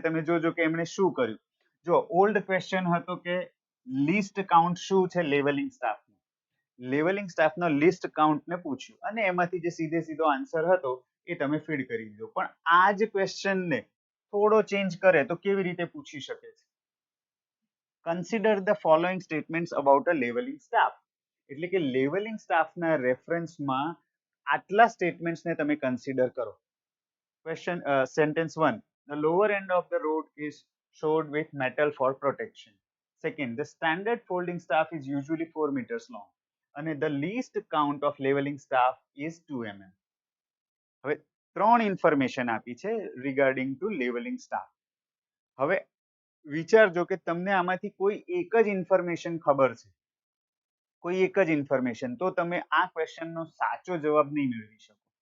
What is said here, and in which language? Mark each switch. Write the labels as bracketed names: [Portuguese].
[Gujarati] તમે જોજો કે એમણે શું કર્યું. જો ઓલ્ડ ક્વેશ્ચન હતો કે લિસ્ટ કાઉન્ટ શું છે લેવલિંગ સ્ટાફનું લેવલિંગ સ્ટાફનો લિસ્ટ કાઉન્ટને પૂછ્યું અને એમાંથી જે સીધો આન્સર હતો એ તમે ફીડ કરી દીધો. પણ આ જ ક્વેશ્ચનને થોડો ચેન્જ કરે તો કેવી રીતે પૂછી શકે છે? [English] Consider the following statements about a leveling staff. [Gujarati] એટલે કે લેવલિંગ સ્ટાફના રેફરન્સમાં આટલા સ્ટેટમેન્ટ્સને તમે કન્સિડર કરો. [English] Question sentence 1, the lower end of the road is showed with metal for protection. Second, the standard folding staff is usually 4 meters long and the least count of leveling staff is 2 mm. [Gujarati] હવે ત્રણ information આપી છે regarding two levelling staff. હવે વિચારજો કે તમને આમાંથી કોઈ એક જ ઇન્ફોર્મેશન ખબર છે, કોઈ એક જ ઇન્ફોર્મેશન, તો તમે આ ક્વેશ્ચનનો સાચો જવાબ નહીં મેળવી શકો.